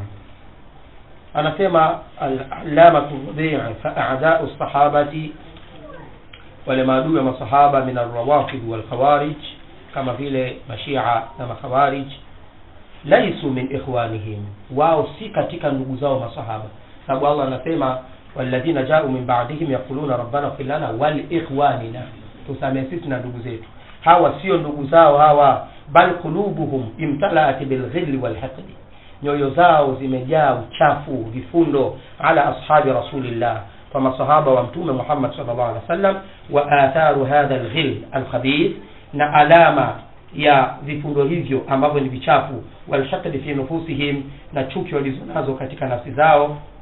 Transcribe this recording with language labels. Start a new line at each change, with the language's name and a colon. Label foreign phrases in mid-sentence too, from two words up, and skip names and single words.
Swahili: Anasema al-Allama
Arabic: توضيح فأعداء الصحابة,
Swahili: wale maadui wa masahaba
Arabic: من الروافض والخوارج,
Swahili: kama vile mashia na makhawarij,
Arabic: ليسوا من إخوانهم,
Swahili: wao si katika ndugu zao masahaba. Sababu Allah anasema
Arabic: والذين جاؤوا من بعدهم يقولون ربنا اغفر لنا ولإخواننا,
Swahili: tusamee sisi na ndugu zetu. Hawa sio ndugu zao hawa,
Arabic: بل قلوبهم امتلأت بالغل والحقد,
Swahili: nyoyo zao zimejaa uchafu, vifundo
Arabic: على أصحاب رسول الله,
Swahili: kwa masahaba wa mtume Muhammad
Arabic: صلى الله عليه وسلم. وأثر هذا الغل الخبيث,
Swahili: na alama ya vifundo hivyo ambavyo ni vichafu,
Arabic: والحقد في نفوسهم,
Swahili: na chuki walizonazo katika nafsi zao,